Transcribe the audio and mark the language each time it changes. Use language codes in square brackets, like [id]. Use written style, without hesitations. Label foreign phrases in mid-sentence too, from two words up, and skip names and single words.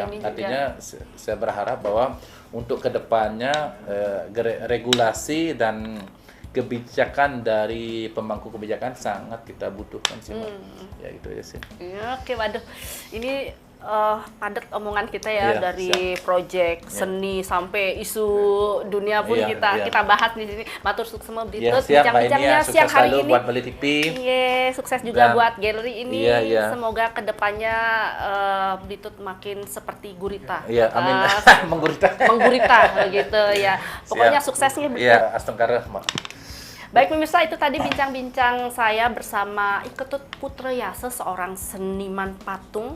[id] Artinya saya berharap bahwa untuk kedepannya regulasi dan kebijakan dari pemangku kebijakan sangat kita butuhkan sih Mbak. Ya itu aja sih. Ya, oke, waduh. Ini padat omongan kita ya, dari proyek seni sampai isu dunia pun kita bahas di sini. Matur sukses Blitut bincang-bincangnya siang hari ini. Buat Bali TV. Iya, sukses juga buat galeri ini. Iya. Semoga kedepannya Blitut makin seperti gurita. Iya, amin. Menggurita gitu ya. Pokoknya suksesnya Blitut. Iya, Astengkara. Baik pemirsa, itu tadi bincang-bincang saya bersama Iketut Putrayasa, seorang seniman patung.